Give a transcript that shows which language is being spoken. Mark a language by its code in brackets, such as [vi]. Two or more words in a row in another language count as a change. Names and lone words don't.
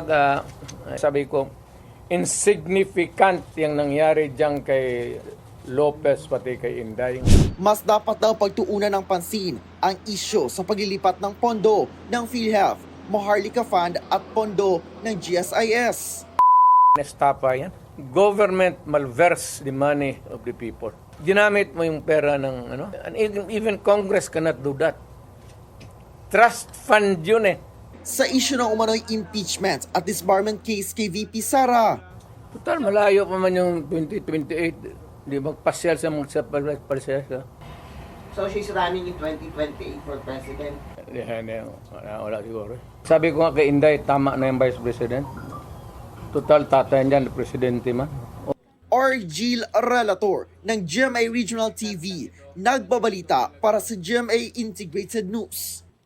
[tl] Sabi ko, insignificant yung nangyari dyan kay Lopez pati kay Inday. Mas dapat daw pagtuunan ng pansin ang isyo sa paglilipat ng pondo ng PhilHealth, Maharlika Fund at pondo ng GSIS. Nestapa yan. [en] Government malverse the money of the people. [tl] Ginamit mo yung pera ng [en] and even Congress cannot do that. Trust fund [tl] yun eh. Sa isyu ng umano'y impeachment at disbarment case kay VP Sara. Total, malayo pa man yung 2028. Di magpasyal sa magpasyal. [en] So she's running in 2028 for president? [tl] Wala siguro. Sabi ko nga kay Inday, tama na yung [en] Vice President. [tl] Total, tatay niyan, presidente man. Argel Relator ng GMA Regional TV, nagbabalita para sa GMA Integrated News.